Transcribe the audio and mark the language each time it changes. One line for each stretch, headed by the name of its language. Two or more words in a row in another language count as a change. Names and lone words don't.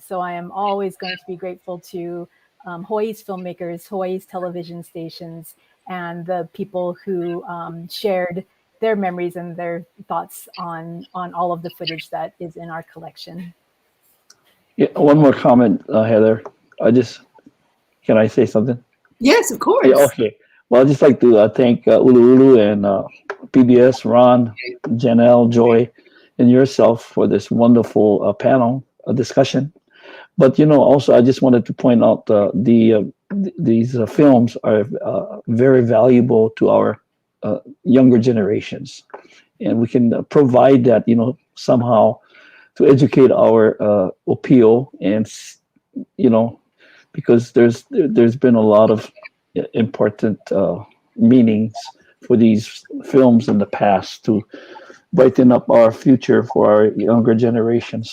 English: So I am always going to be grateful to Hawaii's filmmakers, Hawaii's television stations, and the people who shared their memories and their thoughts on all of the footage that is in our collection. Yeah, one more comment, Heather. Can I say something? yes, of course. Yeah, okay. Well, I'd just like to thank ʻUluʻulu and PBS, Ron, Janel, Joy, and yourself for this wonderful panel discussion. But also I just wanted to point out these films are very valuable to our younger generations, and we can provide that somehow to educate our OPO, and because there's been a lot of important meanings for these films in the past to brighten up our future for our younger generations.